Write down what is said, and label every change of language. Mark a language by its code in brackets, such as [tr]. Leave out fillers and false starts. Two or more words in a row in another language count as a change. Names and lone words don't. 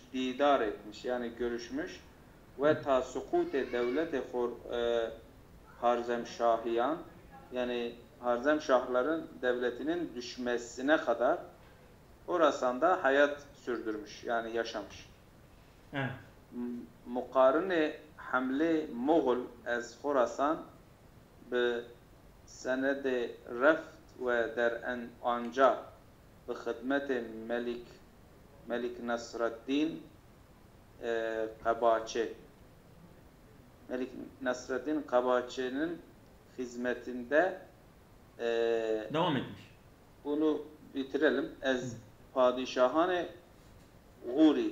[tr] Didar etmiş, yani görüşmüş. Ve [fa] تا سقوط دولت خوارزمشاهیان, [tr] yani Harzem Şahların devletinin düşmesine kadar orasında hayat sürdürmüş, yani yaşamış. [fa] مقارن حمله مغول از خراسان به سند رفت و در آنجا به خدمت ملک Melik Nasreddin Kabaçi. [tr] Melik Nasreddin Kabaçi'nin hizmetinde devam etmiş. Bunu bitirelim. [fa] از پادشاهان غوری.